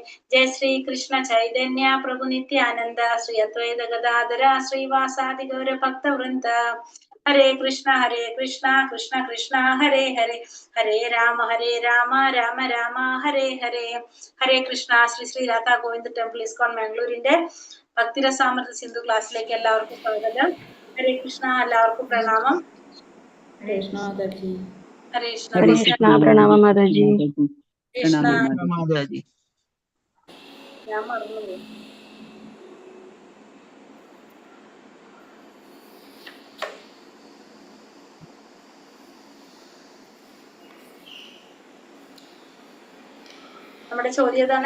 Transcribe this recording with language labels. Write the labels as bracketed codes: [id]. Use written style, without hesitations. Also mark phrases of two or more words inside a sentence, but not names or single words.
[sa] Jai Shri Krishna Chaitanya Prabhu Nityananda Shri Advaita Gadadhara Srivasadi Gaura Bhakta Vrinda. Hare Krishna Krishna Krishna Hare Hare Hare Rama Rama Rama Hare Hare. Hare Krishna. [ml] Sri Sri Radha Govinda Temple ISKCON Mangalore ഭക്തിരസാമൃത സിന്ധു ക്ലാസ്സിലേക്ക് എല്ലാവർക്കും സ്വാഗതം. [sa] ഹരേ കൃഷ്ണ. [ml] എല്ലാവർക്കും പ്രണാമം. [sa] ഹരേ കൃഷ്ണ മാതാജി. ഹരേ കൃഷ്ണ. ഹരേ കൃഷ്ണ. [ml] പ്രണാമം മാതാജി. കൃഷ്ണ. മാതാജി. ഞാൻ മറന്നുപോയി. നമ്മുടെ ചോദ്യം ഇതാണ്.